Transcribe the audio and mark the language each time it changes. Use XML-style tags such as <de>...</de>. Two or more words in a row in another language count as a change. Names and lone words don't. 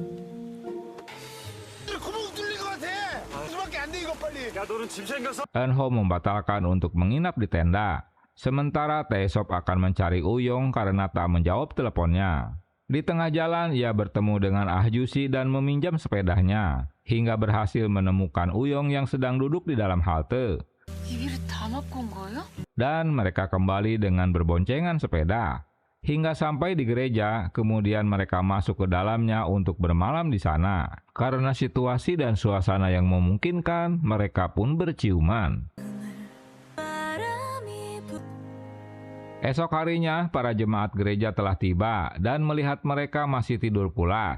<id>Eunho membatalkan untuk menginap di tenda. Sementara Taesop akan mencari Uyong karena tak menjawab teleponnya. Di tengah jalan, ia bertemu dengan Ah Jusi dan meminjam sepedanya, hingga berhasil menemukan Uyong yang sedang duduk di dalam halte.</id> <ko>이비를 다 맞고 온 거예요?</ko> <id>Dan mereka kembali dengan berboncengan sepeda. Hingga sampai di gereja, kemudian mereka masuk ke dalamnya untuk bermalam di sana. Karena situasi dan suasana yang memungkinkan, mereka pun berciuman. Esok harinya, para jemaat gereja telah tiba dan melihat mereka masih tidur pulas.</id>